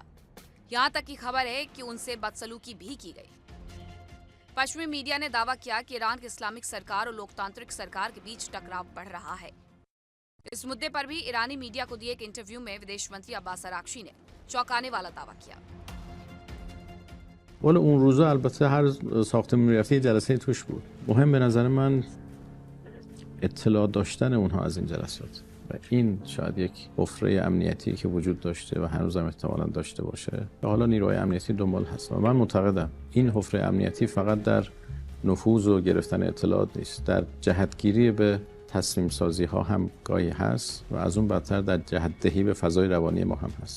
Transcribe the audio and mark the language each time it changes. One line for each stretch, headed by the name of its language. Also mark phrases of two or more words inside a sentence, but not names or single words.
Hindi: यहां तक की खबर है कि उनसे बदसलूकी भी की गई। पश्चिमी मीडिया ने दावा किया कि ईरान की इस्लामिक सरकार और लोकतांत्रिक सरकार के बीच टकराव बढ़ रहा है। इस मुद्दे पर भी ईरानी मीडिया को दिए एक इंटरव्यू में विदेश मंत्री अब्बास अराक्ची ने चौंकाने वाला दावा किया।
Persian: والا اون روزا البته هر ساختمون میرفتی جلسه توش بود. مهم به نظر من اطلاع داشتن اونها از این جلسات و این شاید یک حفره امنیتی که وجود داشته و هنوزم احتمالاً داشته باشه و حالا نیروهای امنیتی دنبال هست و من معتقدم این حفره امنیتی فقط در نفوذ و گرفتن اطلاعات نیست، در جهتگیری به تصمیم سازی ها هم گاهی هست و از اون بدتر در جهت دهی به فضای روانی ما هم هست.